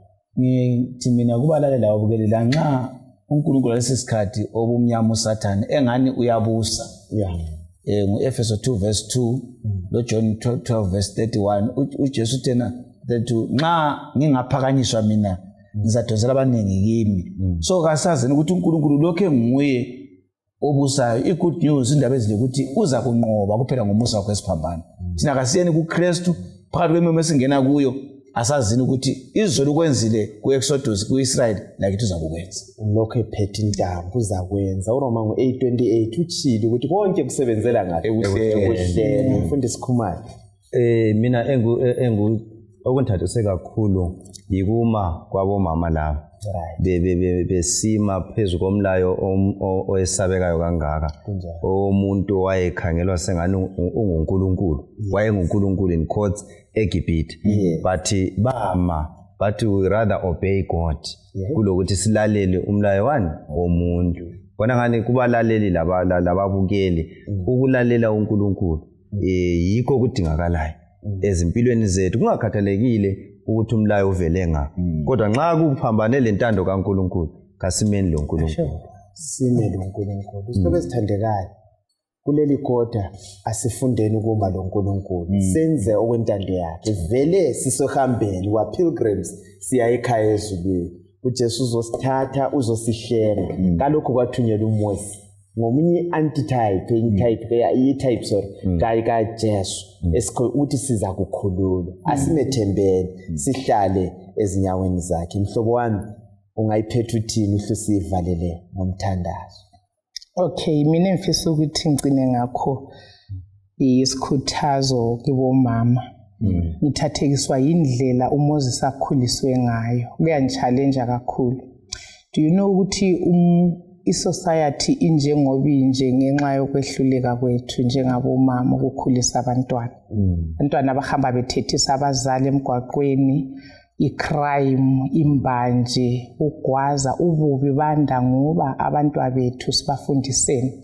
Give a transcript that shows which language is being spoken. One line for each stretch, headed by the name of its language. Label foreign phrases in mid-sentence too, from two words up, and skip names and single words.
North Ndebele: Ngithi mina kubalalela wabukelela nxa uNkulunkulu lesisikhathi obumnyama uSathane engani uyabusa. Ngu-Efeso 2 verse 2 lo John 12 verse 31 uJesu thena lethu nxa ngingaphakanyiswa mina ngizadonsela abaningi kimi. So kasazeni ukuthi uNkulunkulu lokho nguye obusayo. I-good news indaba ezile ukuthi uza kunqoba kuphela ngomusa wakhe esiphambano. Thina kasiyeni kuKristu phakathi kwemimo esingena kuyo asazini ukuthi izolo kwenzile ku-Exodus ku-Israyeli lakithi uzakukwenza. Lokho ephethe intambo uzakwenza. uRoma 8:28 utshilo ukuthi konke kusebenzela ngaphi ekuhleni. Mfundisi Khumalo, mina okungithathise kakhulu yikuma kwabomama laba besima phezu komlayo oyesabekayo kangaka omuntu wayekhangelwa sengani unguNkulunkulu wayenguNkulunkulu
English: in quotes
North Ndebele: eGibhithe but bama
English: but we rather obey God
North Ndebele: kulokuthi silalele umlayo wani womuntu. Bona ngani kubalaleli lababukeli ukulalela uNkulunkulu yikho kudingakalayo ezimpilweni zethu kungakhathalekile ukuthi umlayo uvele ngaphi kodwa nxa kuphambane lentando kaNkulunkulu kasimeni lo nkulunkulu sime lo nkulunkulu. Isihlobo esithandekayo kuleli kodwa asifundeni ukuba lo nkulunkulu senze okwentando yakhe vele sisohambeni wa pilgrims siya ekhaya ezulwini. uJesu uzosithatha uzosihlenga kalokho kwathunyelwa uMose ngomunye antitype i-type kaJesu ukuthi siza kukhululwa asimethembeni sihlale ezinyaweni zakhe. Mhlobo wami ungayiphetha uthini uhlusivalele ngomthandazo? Okay, mina ngifisa ukuthi ngicine ngakho isikhuthazo kibomama. Ngithathekiswa indlela uMoses akhuliswe ngayo. Kuyangichallenge kakhulu.
English: Do you know
North Ndebele: ukuthi i-society injengoba inje ngenxa yokwehluleka kwethu njengabomama ukukhulisa abantwana. Abantwana abahamba bethethisa abazali emgwaqweni, icrime, imbanje, ugwaza, ububi banda ngoba abantwana bethu sibafundiseni.